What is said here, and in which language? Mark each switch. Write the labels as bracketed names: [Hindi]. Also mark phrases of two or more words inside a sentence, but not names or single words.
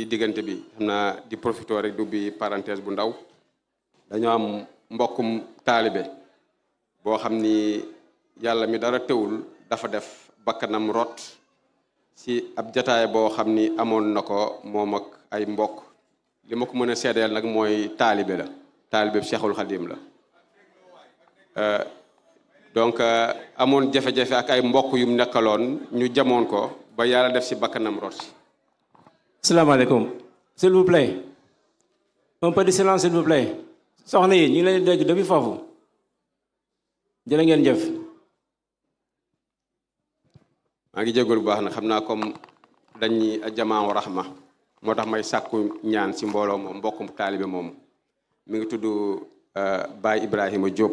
[Wolof] diggante bi xam naa di profité rek du bi parenthèse bu ndaw dañoo am mbokkum taalibe boo xam ni yàlla mi dara teewul dafa def bakkanam rot si ab jataay boo xam ni amoon na ko moom ak ay mbokk li ma ko mën a seedeel nag mooy taalibe la taalibe Cheikhul Khadim la donc amoon jafe-jafe ak ay mbokk yum nekkaloon ñu jamoon ko ba yàlla def si bakkanam rot si. [Arabic] السلام عليكم. [French] S'il vous plaît. Un peu de silence, s'il vous plaît. [Wolof] Soxna yi ñu ngi leen di dégg depuis foofu. Jërë ngeen jëf. maa ngi jégalu bu baax na xam naa comme dañuy jamaa rahma moo tax may sàkku ñaan si mbooloo moom mbokkum taalibe moom mi ngi tudd Baye Ibrahima Diop.